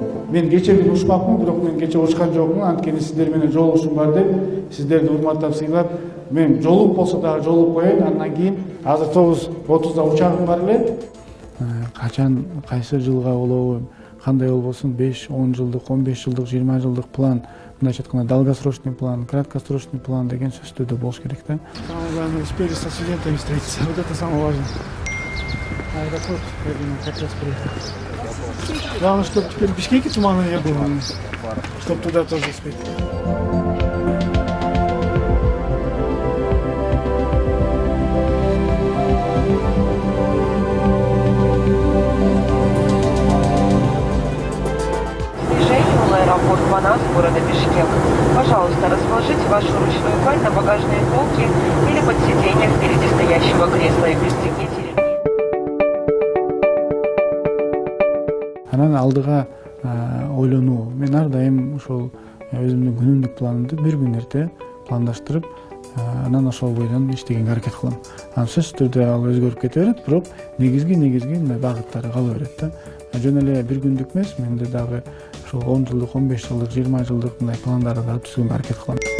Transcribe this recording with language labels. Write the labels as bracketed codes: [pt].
[ky] Мен кече учмакмын, бирок мен кече учкан жокмун. Анткени сиздер менен жолугушум бар деп, сиздерди урматтап сыйлап, мен жолугуп болсо дагы жолугуп коеюн. Андан кийин азыр 9:30 учагым бар эле. Качан, кайсы жылга болобу, кандай болбосун, 5, 10 жылдык, 15 жылдык, 20 жылдык план, мындайча айтканда долгосрочный план, краткосрочный план деген сөздөрдө болуш керек да. [ru] Самое главное, успели со студентами встретиться. Вот это самое важное. Аэропорт, я думаю, как раз приехал. Главное, чтобы теперь в Бишкеке тумана не было, чтобы туда тоже успеть. Движение в аэропорт Манас города Бишкек. Пожалуйста, расположите вашу ручную кладь на багажные полки или под сиденье впереди стоящего кресла и пристегните ремни. [ky] Анан алдыга ойлонуу. Мен ар дайым ошол өзүмдүн күнүмдүк планымды бир күн эрте пландаштырып, анан ошол бойдон иштегенге аракет кылам. Анан сөзсүз түрдө ал өзгөрүп кете берет, бирок негизги мындай багыттары кала берет да. Жөн эле бир күндүк эмес, менде дагы ошол 10 жылдык, 15 жылдык, 20 жылдык мындай пландарды да түзүүгө аракет кылам.